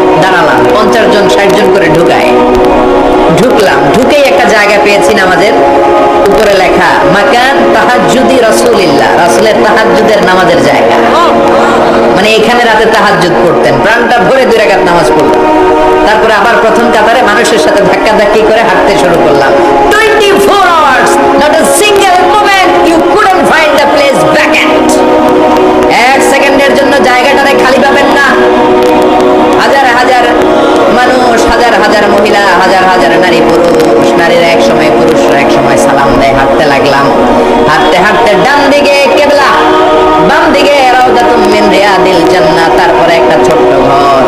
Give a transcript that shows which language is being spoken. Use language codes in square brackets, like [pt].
[bn] দাঁড়ালাম, 50 জন 60 জন করে ঢুকায়। ঢুকলাম, ঢুকেই একটা জায়গা পেয়েছি নামাজের, উপরে লেখা [ar] মাকান তাহাজ্জুদি রাসূলিল্লাহ, [bn] রাসূলের তাহাজ্জুদের নামাজের জায়গা। মানে এখানে রাতে তাহাজ্জুদ পড়তেন, প্রাণটা ভরে 2 রাকাত নামাজ পড়তেন। তারপরে আবার প্রথম কাতারে মানুষের সাথে ধাক্কাধাক্কি করে হাঁটতে শুরু করলাম। [en] 24 hours, not a single moment you couldn't find the place vacant. [bn] 1 সেকেন্ডের জন্য জায়গাটারে খালি পাবেন না। হাজার হাজার মানুষ, হাজার হাজার মহিলা, হাজার হাজার নারী পুরুষ, নারীরা এক সময়, পুরুষরা এক সময় সালাম দেয়। হাঁটতে লাগলাম, হাঁটতে হাঁটতে ডান দিকে কিবলা, বাম দিকে [ar] রাউদাতুম মিন রিয়াদিল জান্নাহ, [bn] তারপরে একটা ছোট্ট ঘর।